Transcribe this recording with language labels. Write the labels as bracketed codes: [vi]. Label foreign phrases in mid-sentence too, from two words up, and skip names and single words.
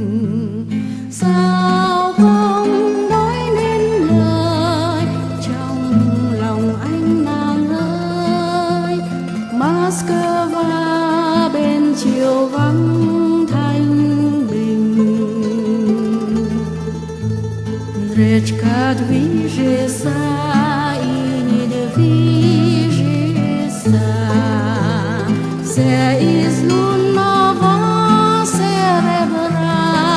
[vi] Sao không nói nên lời trong lòng anh nàng ơi. Moscow bên chiều vắng thanh bình. [ru] Речка движется и не движется, вся из лунного серебра.